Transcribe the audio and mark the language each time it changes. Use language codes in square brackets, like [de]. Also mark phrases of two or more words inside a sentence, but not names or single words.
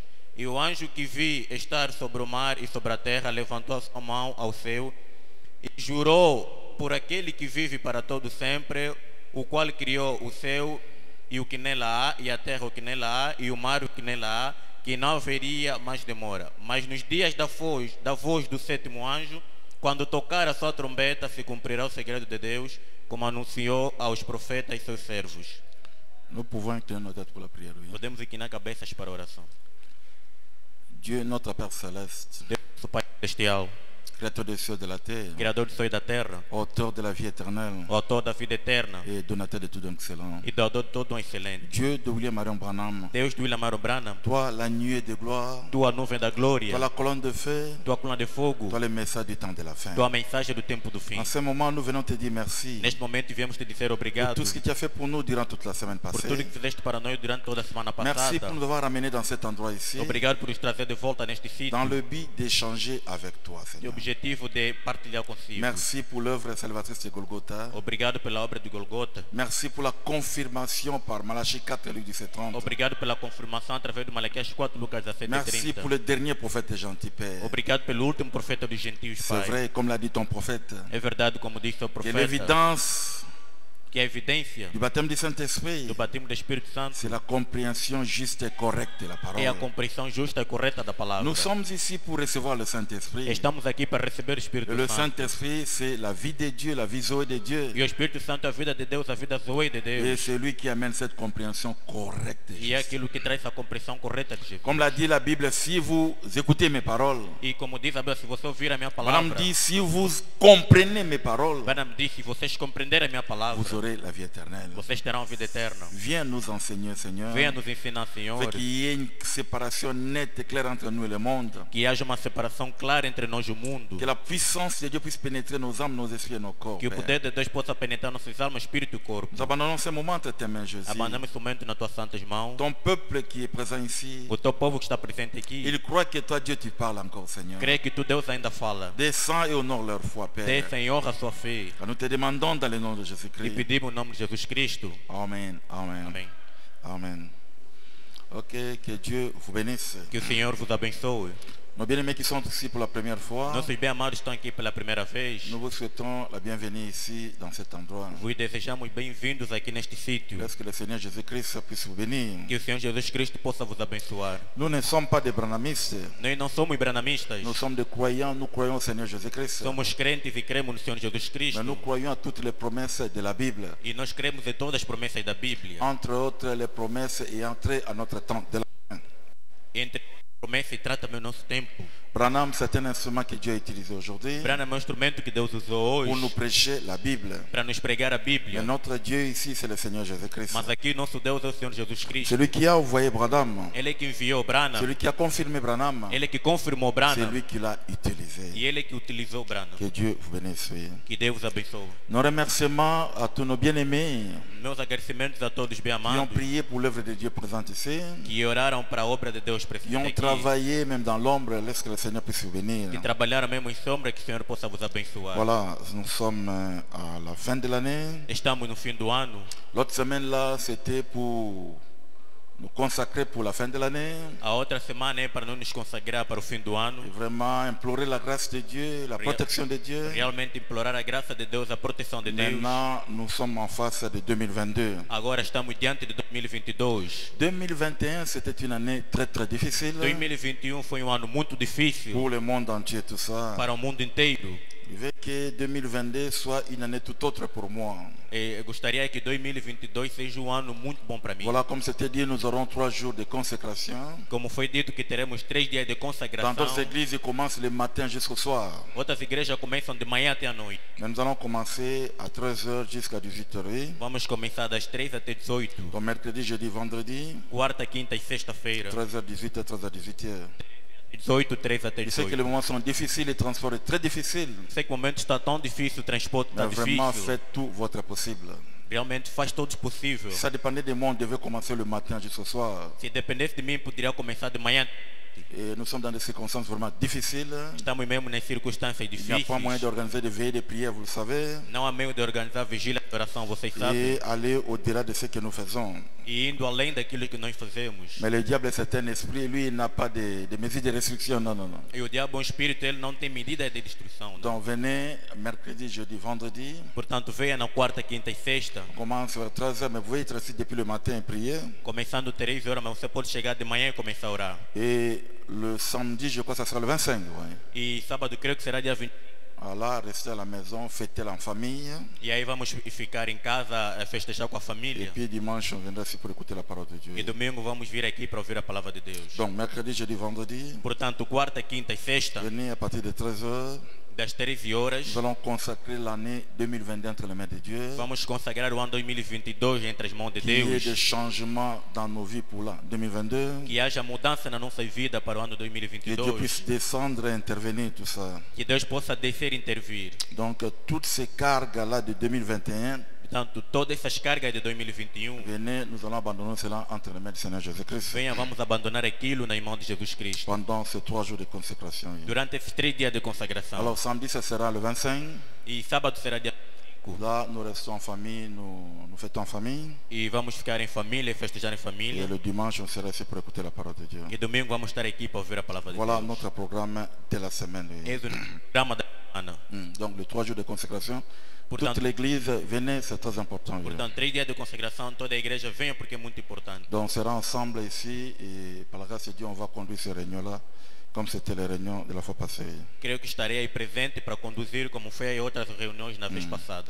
[pt] E o anjo que vi estar sobre o mar e sobre a terra levantou a mão ao céu e jurou por aquele que vive para todo sempre, o qual criou o céu e o que nela há, e a terra o que nela há, e o mar o que nela há, que não haveria mais demora. Mas nos dias da voz do sétimo anjo, quando tocar a sua trombeta, se cumprirá o segredo de Deus, como anunciou aos profetas seus servos. [fr] Nous pouvons incliner nos têtes pour la prière. Oui. [pt] Podemos inclinar cabeças para a oração. [fr] Dieu, notre Père céleste, [pt] Deus, nosso Pai Celestial, [fr] Créateur des cieux et de la terre, [pt] Criador do céu e da terra, [fr] auteur de la vie éternelle [pt] o autor da vida eterna [fr] et donateur de tout don excellent. [pt] e doador de todo um excelente. [fr] Dieu de William Marion Branham, [pt] Deus do William Marion Branham, [fr] toi la nuée de gloire, [pt] tua nuvem da glória, [fr] toi la colonne de feu, [pt] tua coluna de fogo, [fr] toi le message du temps de la fin. [pt] tua mensagem do tempo do fim. [fr] En ce moment, nous venons te dire merci [pt] Neste momento viemos te dizer [fr] pour [pt] obrigado [fr] tout ce que tu as fait pour nous durant toute la semaine [pt] por tudo [fr] passée. [pt] que fizeste para nós durante toda a semana [fr] Merci pour [pt] passada. [fr] nous avoir ramenés dans cet endroit ici, [pt] Obrigado por nos trazer de volta neste sítio, [fr] dans le but d'échanger avec toi, [pt] e [fr] Seigneur. [pt] objetivo de partilhar consigo. [fr] Merci pour l'œuvre salvatrice de Golgotha. [pt] Obrigado pela obra de Golgota. [fr] Merci pour la confirmation par Malachie 4, Luc 17:30. [pt] Obrigado pela confirmação através de Malaquias 4, Lucas 17 [fr] Merci pour 30. le dernier prophète gentil, Père. [pt] Obrigado pelo último profeta dos gentios, [fr] C'est [pt] Pai. [fr] vrai, comme l'a dit ton prophète, [pt] É verdade, como disse o [fr] que [pt] profeta, [fr] l'évidence [pt] que a evidência [fr] du baptême du Saint-Esprit, [pt] do batismo do Espírito Santo [fr] c'est la compréhension juste et correcte de la [pt] é a [fr] parole. [pt] compreensão justa e correta da palavra. [fr] Nous sommes ici pour recevoir le Saint-Esprit. [pt] Estamos aqui para receber o [fr] Et [pt] Espírito [fr] le [pt] Santo. [fr] Saint-Esprit, c'est la vie de Dieu, la vie zoé de Dieu. [pt] E o Espírito Santo é a vida de Deus, a vida zoe de [fr] Et [pt] Deus. [fr] c'est lui qui amène cette compréhension correcte. [pt] E é aquilo que traz a compreensão correta de Jesus. [fr] Comme l'a dit la Bible, si vous écoutez mes paroles, [pt] E como diz a Bíblia, se você ouvir a minha [fr] Madame [pt] palavra, [fr] dit, si vous comprenez mes paroles, [pt] Madame diz, se vocês compreenderem a minha palavra, [fr] vous aurez la vie éternelle. [pt] vocês terão a vida eterna. [fr] Viens nous enseigner, Seigneur. [pt] Venha nos ensinar, Senhor, [fr] Fait qu'il y ait une séparation nette et claire entre nous et le monde. [pt] que haja uma separação clara entre nós e o mundo. [fr] Que la puissance de Dieu puisse pénétrer nos âmes, nos esprits et nos corps. [pt] Que o [fr] Père. [pt] poder de Deus possa penetrar nossas almas, espírito e corpo. [fr] Nous abandonnons ce moment entre tes mains, Jésus. [pt] Abandonamos esse momento nas tuas santas mãos. [fr] Ton peuple qui est présent ici, [pt] O teu povo que está presente aqui, [fr] il croit que toi, Dieu, tu parles encore, Seigneur. [pt] crê que tu, Deus, ainda fala. [fr] Descends et honore leur foi, Père. [pt] Desça em honra a sua fé. [fr] Nous te demandons dans le nom de [pt] E [fr] Jésus-Christ. [pt] pedimos o nome de Jesus Cristo. [fr] Amen, amen, [pt] Amém. [fr] amen. Ok, que Dieu vous bénisse. [pt] Que o Senhor vos abençoe. [fr] Nos bien-aimés qui sont ici pour la première fois, [pt] Nossos bem-amados estão aqui pela primeira vez. [fr] nous vous souhaitons la bienvenue ici, dans cet endroit. [pt] Vos desejamos bem-vindos aqui neste sítio. [fr] Laisse que le Seigneur Jésus-Christ puisse vous bénir. [pt] Que o Senhor Jesus Cristo possa vos abençoar. [fr] Nous ne sommes pas des branhamistes, [pt] Nós não somos branamistas. [fr] nous sommes des croyants, nous croyons au Seigneur Jésus-Christ. [pt] Somos crentes e cremos no Senhor Jesus Cristo. [fr] Mais nous croyons à toutes les promesses de la Bible, [pt] E nós cremos em todas as promessas da Bíblia. [fr] entre autres les promesses et entrer à notre temps de la fin. [pt] Entre promessas e trata também o nosso tempo. [fr] Branham, c'est un instrument que Dieu a utilisé aujourd'hui [pt] Branham é um instrumento que Deus usou [fr] pour nous [pt] hoje [fr] prêcher la Bible. [pt] para nos pregar a [fr] Mais [pt] Bíblia. [fr] notre Dieu ici, c'est le Seigneur Jésus-Christ. [pt] Mas aqui nosso Deus é o Senhor Jesus Cristo. [fr] Celui qui a envoyé Branham, [pt] Ele é que enviou Branham. [fr] celui qui a confirmé Branham, [pt] Ele é que confirmou [fr] c'est [pt] Branham. [fr] lui qui l'a utilisé. [pt] E ele é que utilizou Branham. [fr] Que Dieu vous bénisse. [pt] Que Deus abençoe. [fr] Nos remerciements à tous nos bien-aimés [pt] Meus agradecimentos a todos bem [fr] qui ont [pt] amados [fr] prié pour l'œuvre de Dieu présente ici, [pt] que oraram para a obra de Deus [fr] qui [pt] presente [fr] ont [pt] aqui. [fr] travaillé même dans l'ombre, laisse que le Seigneur puisse vous bénir. [pt] Que trabalharam mesmo em sombra, que o Senhor possa vos abençoar. [fr] Voilà, nous sommes à la fin de l'année. [pt] Estamos no fim do ano. [fr] L'autre semaine là, c'était pour nous consacrer pour la fin de l'année. [pt] A outra semana é para não nos consagrar para o fim do ano. [fr] Et vraiment implorer la grâce de Dieu, la protection de Dieu. [pt] Realmente implorar a graça de Deus, a proteção de Deus. [fr] Maintenant, nous sommes en face de 2022. [pt] Agora estamos diante de 2022. [fr] 2021, c'était une année très très difficile [pt] 2021 foi um ano muito difícil [fr] pour le monde entier, tout ça. [pt] para o mundo inteiro. [fr] Je veux que 2022 soit une année tout autre pour moi. [pt] E eu gostaria que 2022 seja um ano muito bom para mim. [fr] Voilà, comme c'était dit, nous aurons 3 jours de consécration. [pt] Como foi dito que teremos 3 dias de [fr] Dans [pt] consagração. [fr] d'autres églises, ils commencent le matin jusqu'au soir. [pt] Outras igrejas começam de manhã até a noite. [fr] Mais nous allons commencer à 13h jusqu'à 18h. [pt] Vamos começar das 3 até 18. [fr] Donc mercredi, jeudi, vendredi, [pt] Quarta, quinta e sexta-feira. [fr] 13h, 18h, 13h, 18h. [pt] 18, 3 até [fr] Je sais que [pt] 18. [fr] les moments sont difficiles, les transports sont très difficiles. [pt] Sei que o momento está tão difícil, o transporte está [fr] Mais vraiment, [pt] difícil. [fr] faites tout votre possible. [pt] Realmente faz todos possível. [fr] Si ça dépendait de moi, on devait commencer le matin jusqu'au soir. [pt] Se dependesse de mim, poderia começar de manhã. [fr] Et nous sommes dans des circonstances vraiment difficiles. [pt] Estamos mesmo nas circunstâncias [fr] Il n'y a [pt] difíceis. [fr] pas moyen d'organiser des veillées de prière, vous le savez. [pt] Não há meio de organizar vigília de oração, vocês sabem. [fr] Et aller au-delà de ce que nous faisons. [pt] E indo além daquilo que nós fazemos. [fr] Mais le diable, c'est un esprit, lui, il n'a pas de mesures de restriction. Non, non, non. [pt] E o diabo é um espírito, ele não tem medida de destruição. Não. [fr] Donc venez mercredi, jeudi, vendredi. [pt] Portanto, venha na quarta, quinta e sexta. [fr] On commence vers 13h, mais vous pouvez être ici depuis le matin et prier. [pt] Começando 3 horas, mas você pode chegar de manhã e começar a orar. [fr] Et le samedi, je crois que ça sera le 25. Ouais. [pt] E sábado, creio que será dia 20. [fr] Alors, rester à la maison, fêter en famille. [pt] E aí vamos ficar em casa, festejar com a [fr] Et [pt] família. [fr] puis dimanche, on viendra ici pour écouter la parole de [pt] E [fr] Dieu. [pt] domingo vamos vir aqui para ouvir a palavra de Deus. [fr] Donc, mercredi, jeudi, vendredi, [pt] Portanto, quarta, quinta e sexta, [fr] venez à partir de 13h. [pt] das 13 horas, [fr] Nous allons consacrer l'année 2022 entre les mains de Dieu. [pt] vamos consagrar o ano 2022 entre as mãos de [fr] Qu'il y ait [pt] Deus. [fr] des changements dans nos vies pour l'an 2022. [pt] Que haja mudança na nossa vida para o ano [fr] Que Dieu [pt] 2022. [fr] puisse descendre et intervenir, tout ça. [pt] Que Deus possa descer e intervir. [fr] Donc, toutes ces cargas-là de 2021, [pt] Portanto, todas essas cargas de 2021, [fr] venez, nous allons abandonner cela entre les mains du Seigneur Jésus-Christ. [pt] venha, vamos abandonar aquilo nas mãos de Jesus Cristo. [fr] Pendant ces 3 jours de consécration. [pt] Durante esses 3 dias de consagração. [fr] Alors, samedi, ce sera le 25. [pt] E sábado será dia 5. [fr] Là, nous restons en famille, nous fêtons en famille. [pt] E vamos ficar em família, festejar em [fr] Et [pt] família. [fr] le dimanche, on sera ici pour écouter la parole de Dieu. [pt] E domingo vamos estar aqui para ouvir a palavra de [fr] Voilà [pt] Deus. [fr] notre programme de la semaine. [pt] Eis o programa da semana. semana. [fr] Donc les 3 jours de consécration, [pt] Portanto- [fr] toute l'église venait, c'est très important. [pt] Portanto, 3 dias de consagração, toda a igreja venha porque é muito importante. [fr] Donc on sera ensemble ici et par la grâce de Dieu, on va conduire ces réunions-là comme c'était les réunions de la fois passée. [pt] Creio que estarei aí presente para conduzir como foi em outras reuniões na vez passada.